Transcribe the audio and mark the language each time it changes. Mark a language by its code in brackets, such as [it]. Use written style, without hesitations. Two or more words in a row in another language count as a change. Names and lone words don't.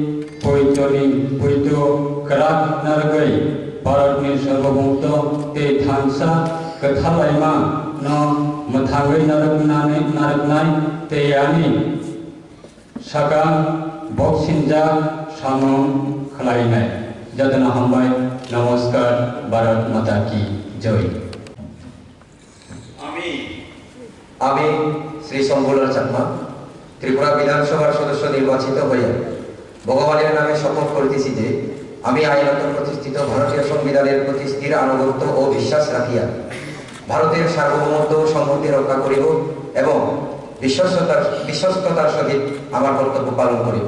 [brx] पयतो करात नारगै भारतनि सार्वभौमत्व ते थांसा कथालायमा न मथांगै नारगनाय ते यानि सागा बक्सिंजा सामं खलायनाय जतना हामबाय। [hi] नमस्कार, भारत माता की जय। [bn] আমি শ্রী শম্ভুলাল চাকমা ত্রিপুরা বিধানসভার সদস্য নির্বাচিত হইয়া ভগবানের নামে শপথ করিতেছি যে আমি আইনত প্রতিষ্ঠিত ভারতীয় সংবিধানের প্রতি স্থির আনুগত্য ও বিশ্বাস রাখিয়া ভারতের সার্বভৌমত্ব ও সংহতি রক্ষা করিব এবং বিশ্বস্ততার সহিত আমার কর্তব্য পালন করিব।